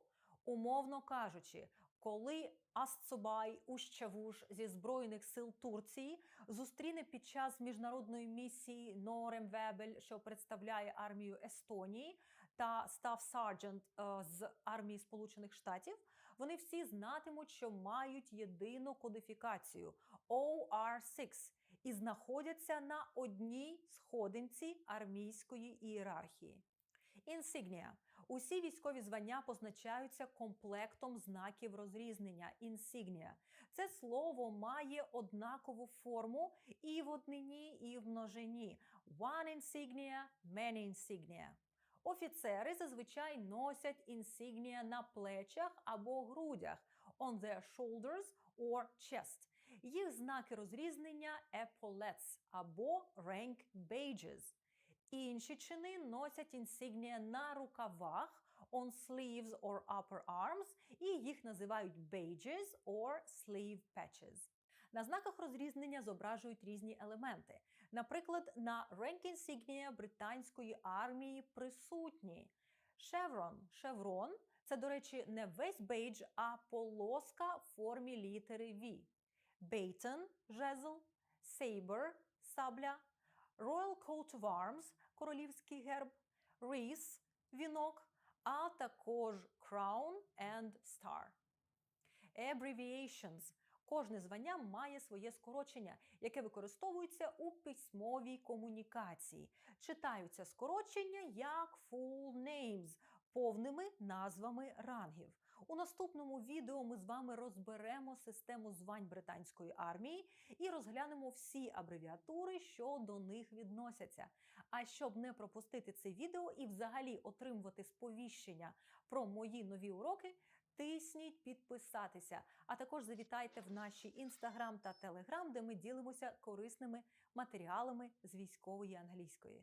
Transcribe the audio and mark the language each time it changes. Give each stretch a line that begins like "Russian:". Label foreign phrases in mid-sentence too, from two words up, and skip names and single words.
Ukrainian: Умовно кажучи, коли Асцубай Ущавуш зі Збройних сил Турції зустріне під час міжнародної місії Норемвебель, що представляє армію Естонії, та
English: Staff Sergeant
Ukrainian: з армії Сполучених Штатів, вони всі знатимуть, що мають єдину кодифікацію OR6 і знаходяться на одній сходинці армійської ієрархії. Insignia. Усі військові звання позначаються комплектом знаків розрізнення – insignia. Це слово має однакову форму і в однині, і в множині.
English: One insignia, many insignia.
Ukrainian: Офіцери зазвичай носять insignia на плечах або грудях –
English: on their shoulders or chest.
Ukrainian: Їх знаки розрізнення – epaulets або
English: rank badges.
Ukrainian: Інші чини носять інсигнія на рукавах
English: on sleeves or upper arms
Ukrainian: і їх називають
English: badges or sleeve patches.
Ukrainian: На знаках розрізнення зображують різні елементи. Наприклад, на
English: rank insignia
Ukrainian: британської армії присутні шеврон – це, до речі, не весь бейдж, а полоска в формі літери V. Baton – жезл, saber – сабля,
English: Royal Coat of Arms –
Ukrainian: королівський герб, wreath – вінок, а також
English: crown and star.
Ukrainian: Abbreviations – кожне звання має своє скорочення, яке використовується у письмовій комунікації. Читаються скорочення як
English: full names –
Ukrainian: повними назвами рангів. У наступному відео ми з вами розберемо систему звань британської армії і розглянемо всі абревіатури, що до них відносяться. А щоб не пропустити це відео і взагалі отримувати сповіщення про мої нові уроки, тисніть підписатися, а також завітайте в наші Instagram та Telegram, де ми ділимося корисними матеріалами з військової англійської.